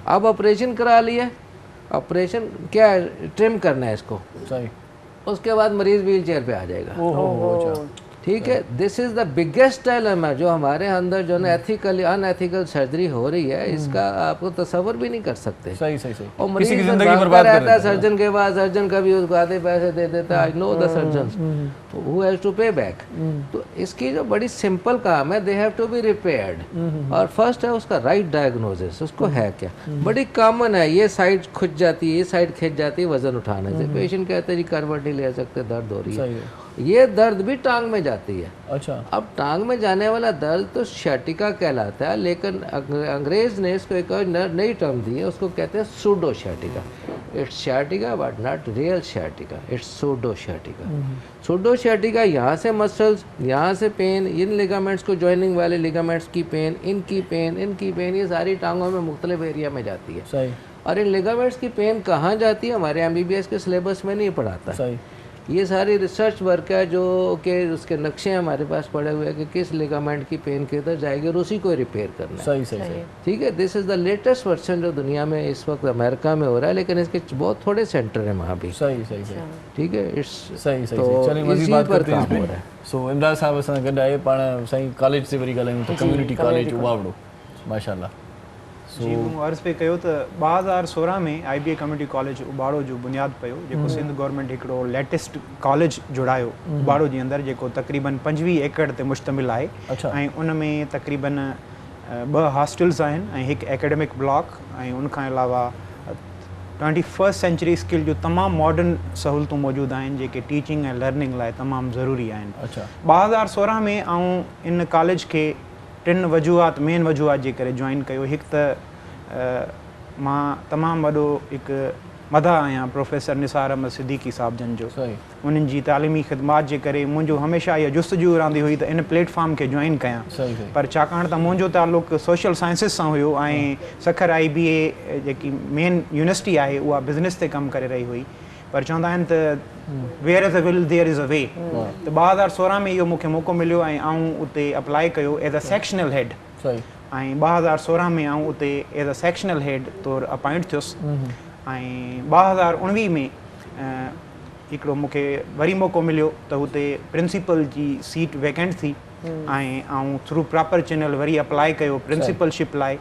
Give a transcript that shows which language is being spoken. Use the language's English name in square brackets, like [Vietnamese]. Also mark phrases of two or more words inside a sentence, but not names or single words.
[Urdu] اب آپریشن کرا لیا، آپریشن کیا ہے، ٹرم کرنا ہے اس کو، صحیح، اس کے بعد مریض [English] wheel chair [Urdu] پہ آ جائے گا. ٹھیک ہے, [English] this is the biggest dilemma [Urdu] جو ہمارے اندر جو نا [English] ethically unethical surgery [Urdu] ہو رہی ہے، اس کا آپ کو تصور بھی نہیں کر سکتے. صحیح. اور مریض کی زندگی برباد رہتا ہے سرجن کے بعد، سرجن کبھی اس کو آدھے پیسے دے دیتا ہے. [English] I know the surgeons who has to pay back. [Urdu] تو اس کی جو بڑی سمپل کام ہے, [English] they have to be repaired. [Urdu] اور فرسٹ ہے اس کا [English] right diagnosis, [Urdu] اس کو ہے کیا۔ بڑی کامن ہے، یہ سائیڈ کھج جاتی ہے، یہ سائیڈ کھنچ جاتی ہے وزن اٹھانے سے. پیشنٹ کہتے ہیں جی کروٹ نہیں لے سکتے، درد ہو رہی ہے۔ یہ درد بھی ٹانگ میں جاتی ہے. اچھا. اب ٹانگ میں جانے والا درد تو شیاٹیکا کہلاتا ہے، لیکن انگریز نے اس کو ایک اور نئی ٹرم دی ہے، اس کو کہتے ہیں [English] pseudo sciatica. [Urdu] It's sciatica, but not real sciatica. [English] It's pseudo sciatica. Pseudo sciatica [Urdu] یہاں سے مسلز، یہاں سے پین، ان لیگامینٹس کو جوائننگ والے لیگامینٹس کی پین، ان کی پین، یہ ساری ٹانگوں میں مختلف ایریا میں جاتی ہے. صحیح. اور ان لیگامینٹس کی پین کہاں جاتی ہے ہمارے MBBS کے سلیبس میں نہیں پڑھاتا. صحیح. یہ ساری [English] research work [Urdu] ہے جو کہ اس کے نقشے ہمارے پاس پڑے ہوئے ہیں کہ کس لیگامینٹ کی پین کدھر جائے گی اور اسی کو ریپیئر کرنا ہے. صحیح صحیح صحیح. ٹھیک ہے. [English] this is the latest version [Urdu] جو دنیا میں اس وقت امریکہ میں ہو رہا ہے، لیکن اس کے بہت تھوڑے سینٹر ہیں وہاں بھی. صحیح صحیح صحیح. ٹھیک ہے۔ اٹس صحیح صحیح. تو چلیے مزید بات کرتے ہیں ہو رہا ہے. [Sindhi] सो इमरान साहब असां गॾु आहे पाण साईं कॉलेज से वरी ॻाल्हायूं त कम्युनिटी कॉलेज उबावड़ो माशाल्लाह. जी मूं अर्ज़ पे कयो त 2016 में IBA कम्युनिटी कॉलेज उबाड़ो जो बुनियादु पियो, जेको सिंध गवर्नमेंट हिकिड़ो [English] latest college [Sindhi] जुड़ायो उबाड़ो जे अंदरि, जेको तक़रीबन 25 एकड़ ते मुश्तमिल आहे. ऐं उन में तक़रीबन 2 हॉस्टल्स आहिनि ऐं हिकु [English] academic block [Sindhi] ऐं उनखां अलावा 21st [English] century skill [Sindhi] जो तमामु मॉडर्न सहूलतूं मौजूदु आहिनि जेके टीचिंग ऐं लर्निंग लाइ तमामु ज़रूरी आहिनि. 2016 में आऊं इन कॉलेज खे 3 वजूहात मेन वजूहात जे करे जॉइन कयो. हिकु त मां तमामु वॾो हिकु मदा आहियां प्रोफेसर निसार अहमद सिद्दीकी साहब जन जो. उन्हनि जी तालीमी ख़िदमात जे करे मुंहिंजो हमेशह इहा जुस्तजू रहंदी हुई त इन प्लेटफॉर्म खे जॉइन कयां. पर छाकाणि त मुंहिंजो ताल्लुक़ [English] social sciences [Sindhi] सां हुयो ऐं सखर IBA जेकी [English] main university [Sindhi] आहे उहा बिज़नेस ते कमु करे रही हुई. पर चवंदा आहिनि त [English] where is a will there is a way. [Sindhi] त 2016 में इहो मूंखे मौक़ो मिलियो ऐं आऊं उते अप्लाई कयो [English] as a sectional head. [Sindhi] ऐं 2016 में आऊं उते [English] as a sectional head [Sindhi] तौरु अपॉइंट थियुसि. ऐं 2019 में हिकिड़ो मूंखे वरी मौक़ो मिलियो त हुते प्रिंसिपल जी [English] seat vacant [Sindhi] थी ऐं आऊं [English] through proper channel [Sindhi] वरी अप्लाई कयो प्रिंसिपलशिप लाइ.